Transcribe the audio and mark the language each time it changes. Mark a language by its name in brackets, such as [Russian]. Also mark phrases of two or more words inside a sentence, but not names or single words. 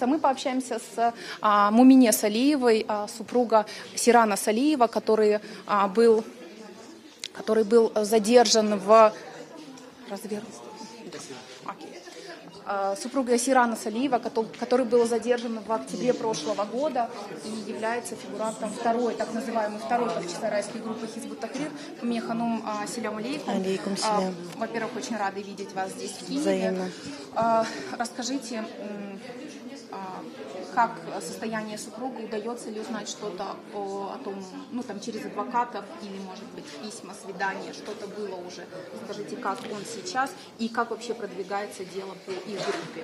[Russian] Мы пообщаемся с Мумине Салиевой, супруга Сирана Салиева, который был задержан в... Супруга Сирана Салиева, который был задержан в октябре прошлого года и является фигурантом так называемой второй бахчисарайской группы Хизб ут-Тахрир. Ханум, [Arabic] السلام عليكم. عليكم السلام. [Russian] Во-первых, очень рада видеть вас здесь, в Киеве. Взаимно. Расскажите, как состояние супруга, удается ли узнать что-то о том, через адвокатов или, может быть, письма, свидания, что-то было уже. Скажите, как он сейчас и как вообще продвигается дело по их группе?